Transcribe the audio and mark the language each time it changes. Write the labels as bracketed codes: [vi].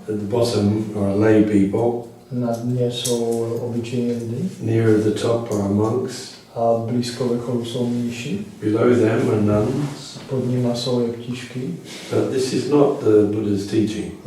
[en] At the bottom are lay people. [cs] Na dně jsou obyčejní lidi. [en] Near the top are monks. [cs] A blízko vrcholu jsou mníši. [en] Below them are nuns. [cs] Pod nimi jsou jeptišky. [en] But this is not the Buddha's teaching.